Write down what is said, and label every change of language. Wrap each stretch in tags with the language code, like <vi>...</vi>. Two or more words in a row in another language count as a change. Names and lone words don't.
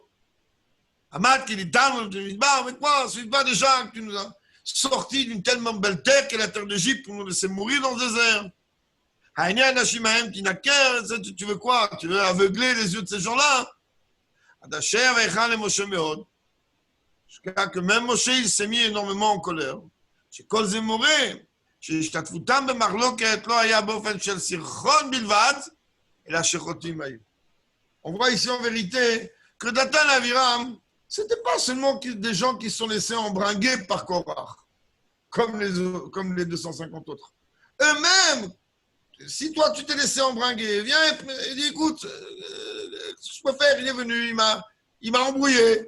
<fr>Amad qui dit mais quoi, ce n'est pas déjà que tu nous as sortis d'une tellement belle terre qu'est la terre d'Égypte pour nous laisser mourir dans le désert. Tu veux quoi? Tu veux aveugler les yeux de ces gens-là? Jusqu'à que même Moshe, il s'est mis énormément en colère.</fr> <he>שכל זה מורה, שהשתתפותם במחלוקת לא היה באופן של סרחון בלבד, אלא שחוטאים היו.</he> <fr>On voit ici en vérité que Datan et Aviram, ce n'était pas seulement des gens qui sont laissés embringuer par Korach, comme les 250 autres. Eux-mêmes, si toi tu t'es laissé embringuer, viens et dis écoute, je peux faire, il est venu, il m'a embrouillé.</fr>